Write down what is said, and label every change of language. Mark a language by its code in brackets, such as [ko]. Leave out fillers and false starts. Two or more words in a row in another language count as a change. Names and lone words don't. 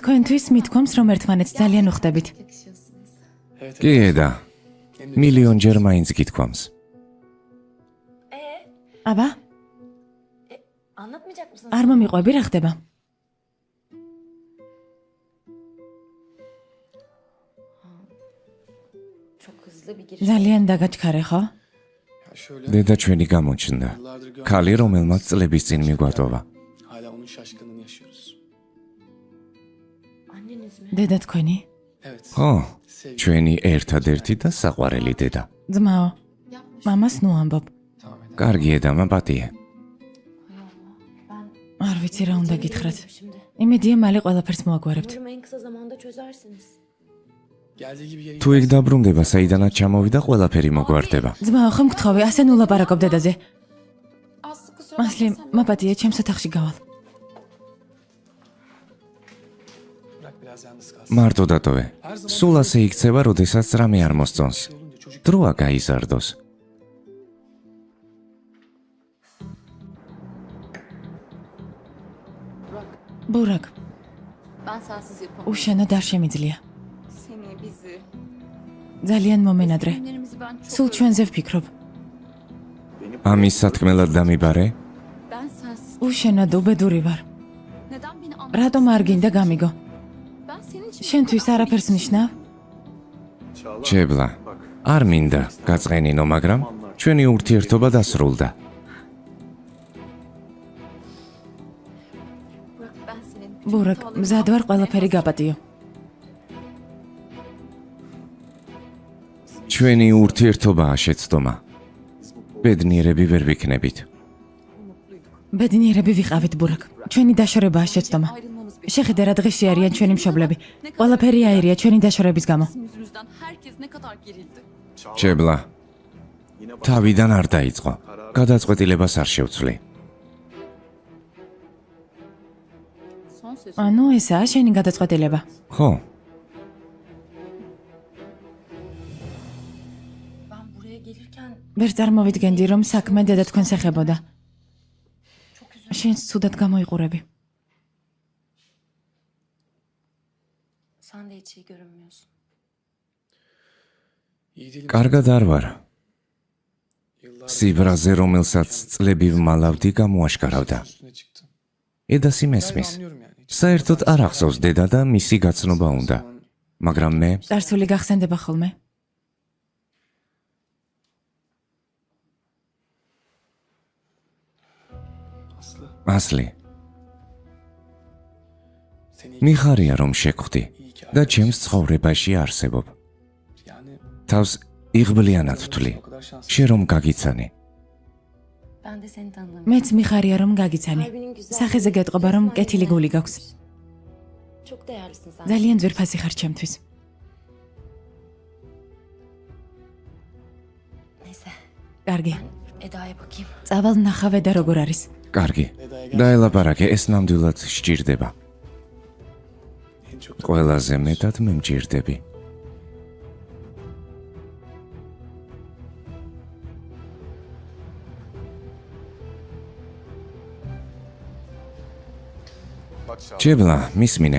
[ka] თქვენთვის მithქვამს, რომ ერთმანეთს ძალიან უხდებით. [tr] Yakışıyorsunuz. Evet. [ka] კი და მილიონჯერ მაინც გითქვამს. აბა, [tr] Anlatmayacak mısın? [ka] არ მომიყვები რა ხდება? [tr] Çok hızlı bir giriş. [ka] ძალიან დაგაჩქარე, ხო? [tr] Ya şöyle. [ka] დედა ჩვენი გამოჩნდა. [tr] Yıllardır [ka] ქალი, რომელმაც წლების წინ მიგვატოვა. [tr] hala onun şaşkınlığını yaşıyoruz. Anneniz mi? [ka] დედა თქვენი? [tr] Evet. [ka] ხო, [tr] Sevgili. [ka] ჩვენი ერთადერთი და საყვარელი დედა. ძმაო, [tr] Yapmış. [ka] მამას ნუ ამბობ. [tr] Tamam Eda. [ka] კარგი ედა, მაპატიე. არ ვიცი რა უნდა გითხრათ. [tr] Şimdi. [ka] იმედია მალე ყველაფერს მოაგვარებთ. [tr] Umarım en kısa zamanda çözersiniz. Geldiği gibi yere [ka] თუ იქ დაბრუნდება, საიდანაც ჩამოვიდა, ყველაფერი მოგვარდება. ძმაო, ხომ გთხოვე, ასე ნუ ლაპარაკობ დედაზე. [tr] Aslı kusura [ka] მასლი, [tr] bakma sen. [ka] მაპატიე, ჩემს ოთახში გავალ. [tr] bırak biraz yalnız kalsın. [ka] მარტო დატოვე. სულ ასე იქცევა, როდესაც რამე არ მოსწონს. [tr] Şey olunca çocuk [ka] დროა გაიზარდოს. ბურაკ, [tr] Ben sensiz yapamam. [ka] უშენოდ არ შემიძლია. [tr] Seni, bizi. [ka] ძალიან მომენადრე. [tr] Günlerimizi ben çok [ka] სულ ჩვენზე ვფიქრობ. ამის სათქმელად დამიბარე? [tr] Ben sensiz. [ka] უშენოდ უბედური ვარ. [tr] Neden beni [ka] რატომ არ გინდა გამიგო? [tr] Ben senin için [ka] შენთვის არაფერს ნიშნავ? [tr] Çağla. [ka] ჩებლა. არ მინდა გაწყენინო, მაგრამ ჩვენი ურთიერთობა დასრულდა. [tr] Burak, ben senin. [ka] ბურაკ, მზად ვარ ყველაფერი გაპატიო. ჩვენი ურთიერთობაა შეცდომა. ბედნიერები ვერ ვიქნებით. ბედნიერები ვიყავით, ბურაკ. ჩვენი დაშორებაა შეცდომა. [tr] Ayrılmamız [ka] შეხედე რა დღეში არიან ჩვენი მშობლები. ყველაფერი აირია ჩვენი დაშორების გამო. [tr] bizim yüzümüzden herkes ne kadar gerildi. [ka] ჩებლა. თავიდან არ დაიწყო. გადაწყვეტილებას არ შევცვლი. [tr] Son söz. [ka] ანუ ესაა შენი გადაწყვეტილება. ხო, [tr] Ben buraya gelirken [ka] ვერ წარმოვიდგენდი რომ საქმე დედა თქვენს ეხებოდა. შენს ცუდად გამოიყურები. [tr] sen de hiç iyi görünmüyorsun. iyi değilim. [ka] კარგად არ ვარ. [tr] Yıllardır [ka] სიბრაზე, რომელსაც წლები ვმალავდი, გამოაშკარავდა. [tr] üstüne çıktım. [ka] ედას [tr] Yani [ka] იმესმის. [tr] anlıyorum yani. Hiç [ka] საერთოდ არ ახსოვს დედა და მისი გაცნობა უნდა. მაგრამ მე წარსული გახსენდება ხოლმე. [tr] Aslı. [ka] ასლი, მიხარია რომ შეგხვდი და ჩემს ცხოვრებაში არსებობ. [tr] Yani [ka] თავს იღბლიანად ვთვლი. [tr] o kadar şanslı. [ka] შენ რომ გაგიცანი. [tr] Ben de seni tanıdığım [ka] მეც მიხარია რომ გაგიცანი. სახეზე გეტყობა რომ კეთილი გული გაქვს. [tr] çok değerlisin sen. [ka] ძალიან ძვირფასი ხარ ჩემთვის. [tr] Neyse [ka] კარგი. [tr] Eda'ya bakayım. [ka] წავალ ნახავე და როგორ არის. კარგი. დაელაპარაკე, ეს ნამდვილად სჭირდება. [tr] En çok [ka] ყველაზე მეტად მე მჭირდები. ჯებლა, მისმინე.